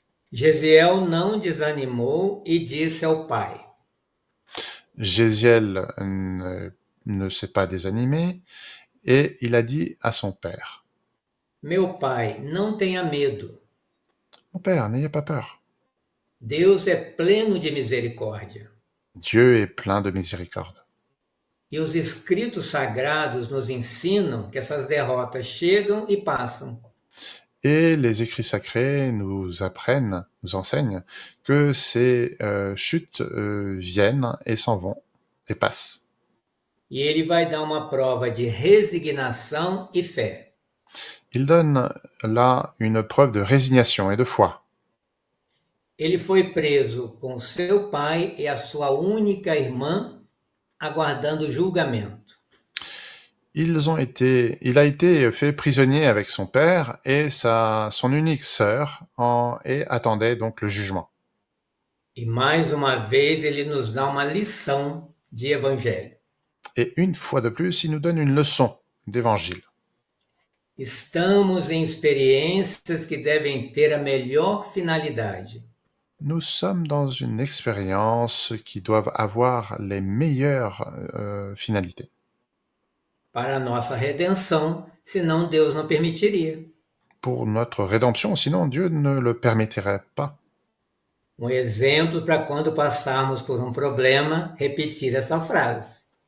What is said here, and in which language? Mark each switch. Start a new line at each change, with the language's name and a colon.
Portuguese: Gesiel não desanimou e disse ao pai:
French: Gésiel ne s'est pas désanimé et il a dit à son père,
Portuguese: Meu pai, não tenha medo.
French: mon père, n'ayez pas peur.
Portuguese: Deus é pleno de misericórdia.
French: Dieu est plein de miséricorde.
Portuguese: E os escritos sagrados nos ensinam que essas derrotas chegam e passam.
French: Et les écrits sacrés nous apprennent, nous enseignent que ces chutes viennent et s'en vont et passent.
Portuguese: E ele vai dar uma prova de resignação e fé.
French: Il donne là une preuve de résignation et de foi.
Portuguese: Ele foi preso com seu pai e a sua única irmã, aguardando julgamento.
French: Il a été fait prisonnier avec son père et son unique sœur et attendait donc le jugement.
Portuguese: E mais uma vez ele nos dá uma lição de evangelho.
French: Et une fois de plus, il nous donne une leçon d'évangile.
Portuguese: Estamos em experiências que devem ter a melhor finalidade.
French: Nous sommes dans une expérience qui doit avoir les meilleures finalités.
Portuguese: Para a nossa redenção, senão Deus não permitiria.
French: Pour notre rédemption, sinon Dieu ne le permettrait pas.
Portuguese: Exemplo para quando passarmos por problema, repetir essa frase.